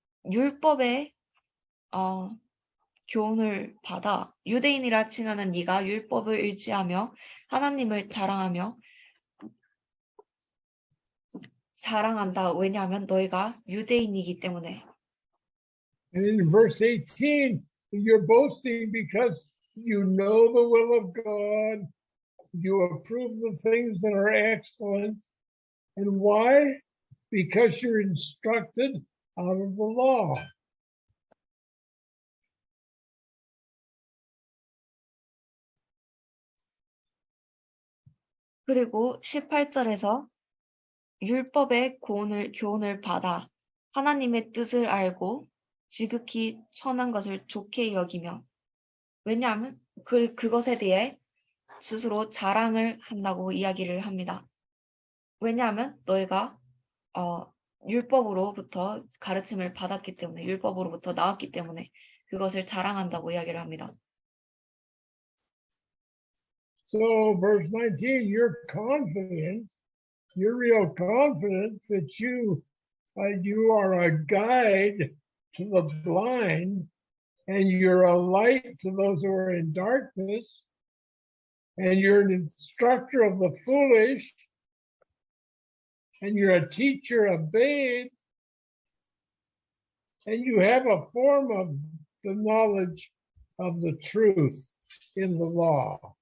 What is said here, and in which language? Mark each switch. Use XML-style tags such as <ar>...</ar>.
<ko>율법의 교훈을 받아 유대인이라 칭하는 네가 율법을 의지하며 하나님을 사랑한다. 왜냐하면 너희가 유대인이기 때문에.</ko> <en>And in verse 18, you're boasting because you know the will of God, you approve the things that are excellent. And why? Because you're instructed out of the law.</en> <ko>그리고 18절에서 율법의 교훈을 받아 하나님의 뜻을 알고 지극히 선한 것을 좋게 여기며, 왜냐하면 그것에 대해 스스로 자랑을 한다고 이야기를 합니다. 왜냐하면 너희가 율법으로부터 가르침을 받았기 때문에, 율법으로부터 나왔기 때문에 그것을 자랑한다고 이야기를 합니다.</ko> <en>So verse 19, you're confident, you're real confident that you are a guide to the blind, and you're a light to those who are in darkness, and you're an instructor of the foolish, and you're a teacher of babes, and you have a form of the knowledge of the truth in the law.</en>